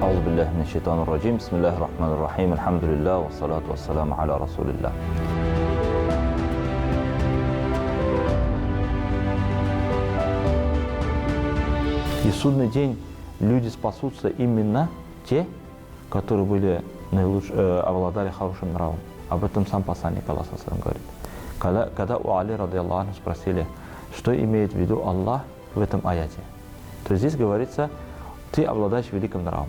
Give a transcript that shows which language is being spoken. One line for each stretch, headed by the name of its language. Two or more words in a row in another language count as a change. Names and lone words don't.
Arabic: بالله من الشيطان الرجيم. بسم الله الرحمن الرحيم. الحمد لله والصلاة والسلام على رسول الله.
Russian: И в судный день люди спасутся именно те, которые были обладали хорошим нравом. Об этом сам посланник Аллаха говорит. Когда у Али радиаллаху спросили, что имеет в виду Аллах в этом аяте, то здесь говорится, ты обладаешь великим нравом.